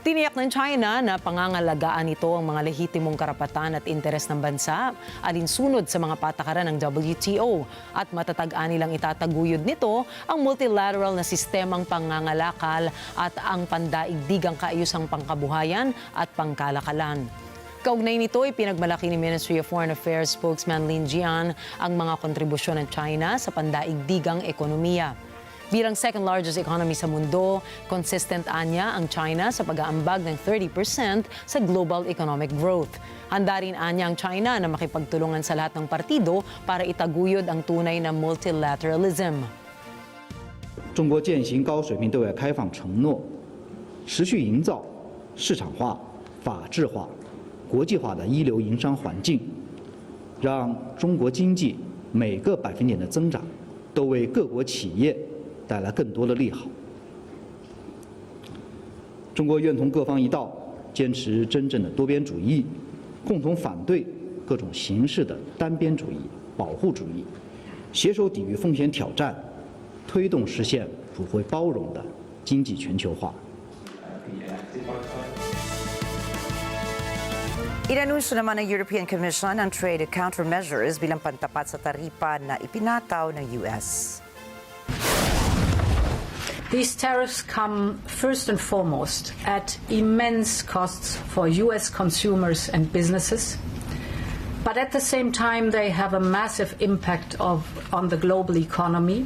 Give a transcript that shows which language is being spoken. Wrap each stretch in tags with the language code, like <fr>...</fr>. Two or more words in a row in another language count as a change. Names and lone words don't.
<tl>Tiniyak ng China na pangangalagaan nito ang mga lehitimong karapatan at interes ng bansa, alinsunod sa mga patakaran ng WTO, at matatag-an nilang itataguyod nito ang multilateral na sistemang pangangalakal at ang pandaigdigang kaayusang pangkabuhayan at pangkalakalan. Kaugnay nito, ipinagmalaki ni</tl> <en>Ministry of Foreign Affairs spokesman</en> <tl>Lin Jian ang mga kontribusyon ng China sa pandaigdigang ekonomiya. Bilang</tl> <en>second largest economy</en> <tl>sa mundo, consistent anya ang China sa pag-aambag ng 30% sa</tl> <en>global economic growth.</en> <tl>Handa rin anya ang China na makipagtulungan sa lahat ng partido para itaguyod ang tunay na multilateralism.</tl> <zh>中国践行高水平对外开放承诺，持续营造市场化、法治化、国际化的一流营商环境，让中国经济每个百分点的增长都为各国企业带来更多的利好。中国愿同各方一道，坚持真正的多边主义，共同反对各种形式的单边主义、保护主义，携手抵御风险挑战，推动实现普惠包容的经济全球化。</zh> <tl>Inanunsyo naman ng European Commission ang</tl> <en>trade countermeasures</en> <tl>bilang pantapat sa taripa na ipinataw ng US.</tl> <en>These tariffs come first and foremost at immense costs for US consumers and businesses, but at the same time they have a massive impact on the global economy.</en>